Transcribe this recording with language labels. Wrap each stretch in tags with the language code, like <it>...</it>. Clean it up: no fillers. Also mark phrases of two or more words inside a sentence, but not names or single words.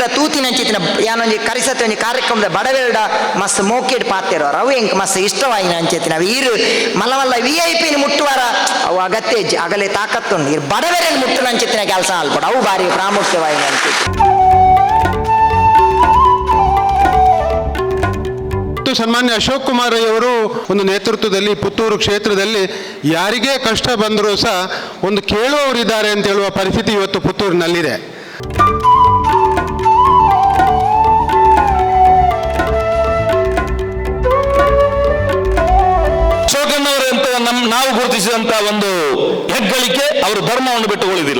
<tcy>ತೂತಿನ ಅಂಚಿತ್ತಿನ ಯಾನೊಂಜಿ ಕರಿಸತ್ತೆ ಒಂಜಿ ಕಾರ್ಯಕ್ರಮದ ಬಡವೆಲ್ಡ ಮಸ್ತ್ ಮೋಕೆಡ್ ಪಾತೆರೋರು ಅವು ಎಂಕ್ ಮಸ್ತ್ ಇಷ್ಟವಾಯಿನ ಅಂಚೆತ್ತಿನ ಅವು ಈರು ಮಲ್ಲ ಮಲ್ಲ VIP ಮುಟ್ಟುವಾರ ಅವು ಅಗತ್ಯ ಅಗಲೇ ತಾಕತ್ತುಂಡು ಇರು ಬಡವೆರಲ್ಲಿ ಮುಟ್ಟುನ ಅಂಚೆತ್ತಿನ ಕೆಲಸ ಅಲ್ಪಡ ಅವು ಭಾರಿ ಪ್ರಾಮುಖ್ಯವಾಯಿನ ಅಂಚೆತ್ತಿ.</tcy> <kn>ಸನ್ಮಾನ್ಯ ಅಶೋಕ್ ಕುಮಾರ್ ಅವರು ಒಂದು ನೇತೃತ್ವದಲ್ಲಿ ಪುತ್ತೂರು ಕ್ಷೇತ್ರದಲ್ಲಿ ಯಾರಿಗೇ ಕಷ್ಟ ಬಂದರೂ ಸಹ ಒಂದು ಕೇಳುವವರಿದ್ದಾರೆ ಅಂತ ಹೇಳುವ ಪರಿಸ್ಥಿತಿ ಇವತ್ತು ಪುತ್ತೂರಿನಲ್ಲಿದೆ. ಅಶೋಕನವರಂತ ನಾವು ಗುರುತಿಸಿದಂತಹ ಒಂದು ಹೆಗ್ಗಳಿಕೆ ಅವರು ಧರ್ಮವನ್ನು ಬಿಟ್ಟು ಉಳಿದಿಲ್ಲ.</kn>